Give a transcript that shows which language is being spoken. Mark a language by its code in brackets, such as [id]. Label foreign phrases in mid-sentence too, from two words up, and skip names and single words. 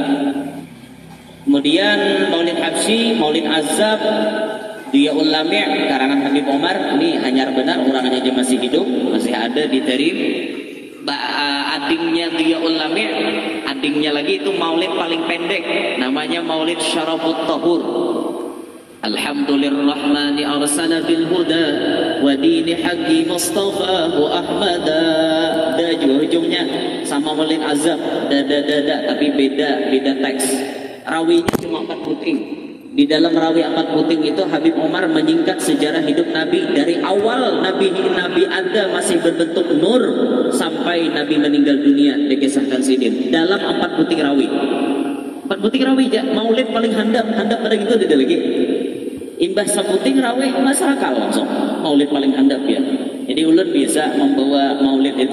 [bjn] Kemudian Maulid Habsyi, Maulid Azab, Diyaul Lami' karangan Habib Omar. Ini hanyar benar, orangnya aja masih hidup, masih ada di Tarim. Adingnya Diyaul Lami', adingnya lagi itu maulid paling pendek, namanya Maulid Syarafut Tahur. [ar] الحمد لله الرحمن أرسل بالهدى ودين الحق مصطفاه أحمدا. [bjn] Da juga ujungnya sama Maulid Azab, dada tapi beda teks. Rawinya cuma 4 puting. Di dalam rawi 4 puting itu Habib Omar menyingkat sejarah hidup Nabi dari awal Nabi ada masih berbentuk nur sampai Nabi meninggal dunia, dikisahkan Sidin dalam 4 puting rawi. 4 puting rawi ya, maulid paling handap pada gitu ada lagi. Imbah seputing rawi masyarakat langsung maulid paling handap ya. Jadi ulun bisa membawa maulid itu.